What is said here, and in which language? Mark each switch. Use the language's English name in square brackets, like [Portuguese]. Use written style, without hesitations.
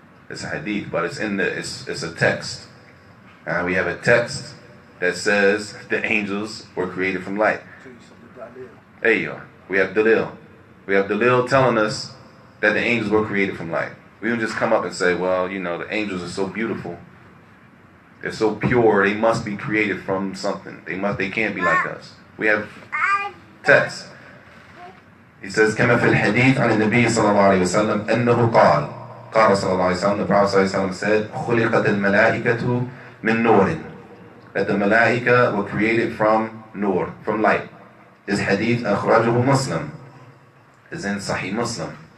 [English] It's a hadith, but it's a text. We have a text that says the angels were created from light. There you are. We have dalil. We have dalil telling us that the angels were created from light. We don't just come up and say, well, the angels are so beautiful. They're so pure, they must be created from something. They can't be like us. We have text. He says, [Arabic] كما في الحديث عن النبي صلى الله عليه وسلم أنه قال صلى الله عليه وسلم, [English] the Prophet [Arabic] صلى الله عليه وسلم [English] said, [Arabic] خلقت الملائكة من نور. [English] That the malaika were created from nur, from light. This hadith أخرجه Muslim is in Sahih Muslim.